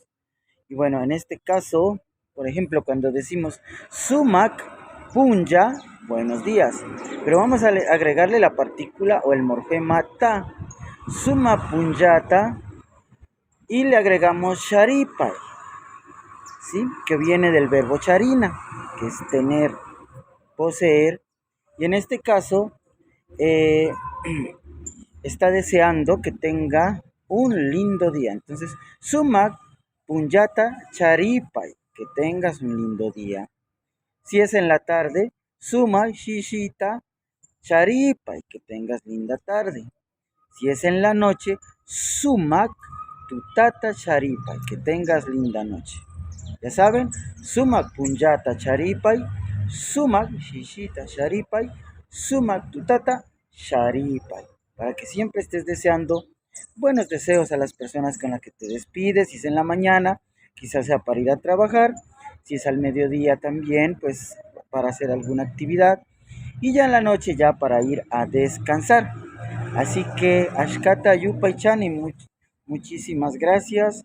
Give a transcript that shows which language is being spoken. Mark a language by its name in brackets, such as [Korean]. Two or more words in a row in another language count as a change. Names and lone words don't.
[Spanish] Y bueno, en este caso, por ejemplo, cuando decimos [Quechua] sumac punja, [Spanish] buenos días, pero vamos a agregarle la partícula o el morfema ta, [Quechua] suma punjata, [Spanish] y le agregamos sharipai, ¿sí? Que viene del verbo charina, que es tener, poseer, y en este caso eh, está deseando que tenga un lindo día. Entonces, [Quechua] sumak punyata charipai, [Spanish] que tengas un lindo día. Si es en la tarde, [Quechua] suma shishita charipai, [Spanish] que tengas linda tarde. Si es en la noche, [Quechua] sumak tutata charipai, [Spanish] que tengas linda noche. Ya saben, [Quechua] sumak punyata charipai, sumak shishita charipai, sumak tutata charipai. [Spanish] Para que siempre estés deseando buenos deseos a las personas con las que te despides. Si es en la mañana, quizás sea para ir a trabajar. Si es al mediodía también, pues para hacer alguna actividad. Y ya en la noche ya para ir a descansar. Así que [Quechua] Ashkata Yupaichani, [Spanish] muchísimas gracias.